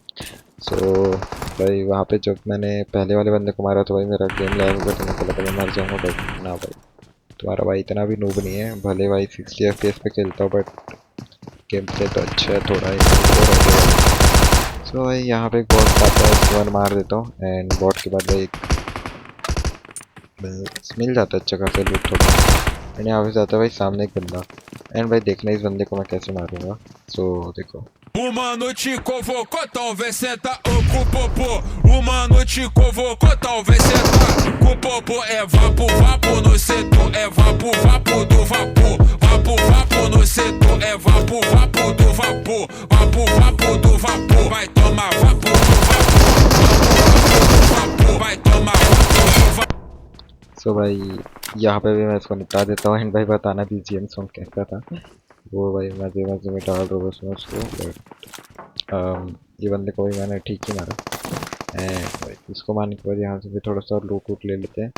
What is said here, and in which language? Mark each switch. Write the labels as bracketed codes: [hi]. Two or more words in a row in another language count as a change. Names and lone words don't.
[hi] सो भाई वहाँ पे जब मैंने पहले वाले बंदे को मारा तो भाई मेरा गेम लैग हुआ तो मेरे को लगा मैं मर जाऊँगा, बट ना भाई तुम्हारा भाई इतना भी नूब नहीं है, भले भाई 60 FPS पे खेलता हूँ बट [en] game play [hi] तो अच्छा है थोड़ा ही। सो भाई यहाँ पे एक बॉट आता है, उसको वन मार देता हूँ [en] and bot [hi] के बाद भाई एक मिल जाता है अच्छा खासा लूट थोड़ा। एंड यहाँ पे जाता है भाई सामने एक बंदा एंड भाई देखना इस बंदे को मैं कैसे मारूंगा। सो देखो [pt] O mano te convocou, talvez senta com o popô. O mano te convocou, talvez senta com o popô. É vapo, vapo no setor, é vapo, vapo do vapor. Vapo, vapo no setor, é vapo, vapo do vapor. Vapo, vapo do vapor, vai tomar vapo do vapor. Vai tomar vapo do vapor. [hi] सो भाई यहाँ पे भी मैं इसको निपटा देता हूँ एंड भाई बताना [en] BGM song [hi] कैसा था, वो भाई मजे मजे में डाल रहा हूँ उसमें उसको। बट ये बंदे को भी मैंने ठीक ही मारा एंड भाई इसको मारने के बाद यहाँ से भी थोड़ा सा लूट वूट ले लेते हैं।